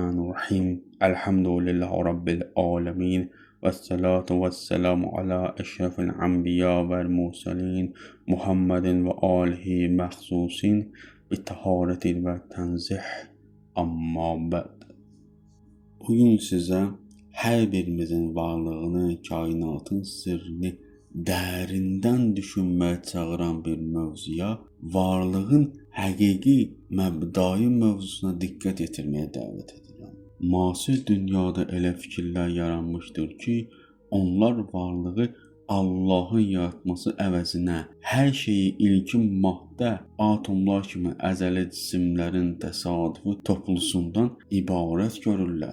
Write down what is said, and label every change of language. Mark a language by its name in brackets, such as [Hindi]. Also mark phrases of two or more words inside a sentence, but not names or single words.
[Arabic] بسم الله الرحمن الرحيم. الحمد لله رب العالمين. والصلاة والسلام على أشرف الأنبياء والمرسلين. محمد وآله المخصوصين. بالطهارة والتنزيه. أما بعد. [Turkish] Bugün size her birimizin varlığını, kainatın sırrını [Azerbaijani] dərindən düşünməyə çağıran bir mövzuya, varlığın həqiqi məbdai mövzusuna diqqət yetirməyə dəvət edirəm. Müasir dünyada elə fikirlər yaranmışdır ki, onlar varlığı Allahın yaratması əvəzinə hər şeyi ilkin maddə, atomlar kimi əzəli cisimlərin təsadüfi toplusundan ibarət görürlər.